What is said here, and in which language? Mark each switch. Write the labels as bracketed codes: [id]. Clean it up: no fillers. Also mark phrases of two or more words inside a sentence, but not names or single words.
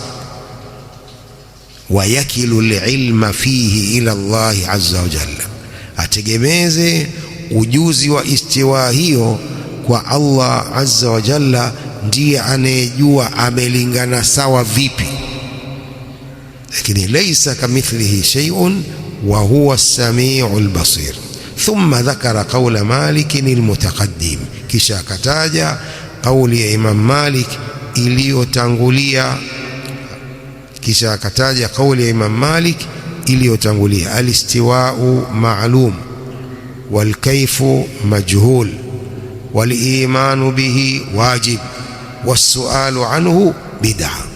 [ar] ويكل العلم فيه إلى الله عز وجل, [sw] ategemeze ujuzi wa istiwa hiyo kwa Allah [ar] عز وجل, [sw] ndiye anayejua amelingana sawa vipi. [ar] Lakini ليس كمثله شيء وهو السميع البصير. ثم ذكر قول مالك المتقدم, [sw] kisha akataja kauli ya Imam Malik iliyotangulia, kisha akataja kauli ya Imam Malik iliyotangulia: [ar] الاستواء معلوم والكيف مجهول والإيمان به واجب والسؤال عنه بدعة.